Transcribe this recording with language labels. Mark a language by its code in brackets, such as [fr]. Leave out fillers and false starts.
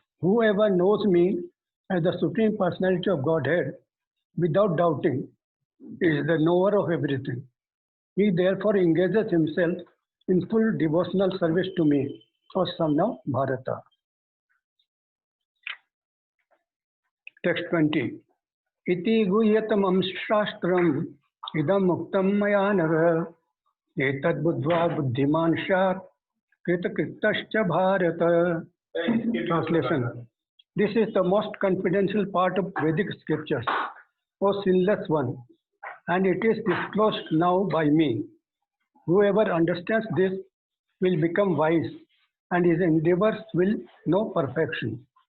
[en] Whoever knows me as the Supreme Personality of Godhead without doubting is the knower of everything. He therefore engages himself in full devotional service to me, or Samna Bharata. Text 20. [sa] इति गुह्यतमं शास्त्रम् इदम् उक्तं मया नर एतद् बुद्ध्वा बुद्धिमान् स्यात् कृतकृतश्च Bharata. [en] Translation. This is the most confidential part of Vedic scriptures, O sinless one, and it is disclosed now by me. Whoever understands this will become wise, and his endeavors will know perfection.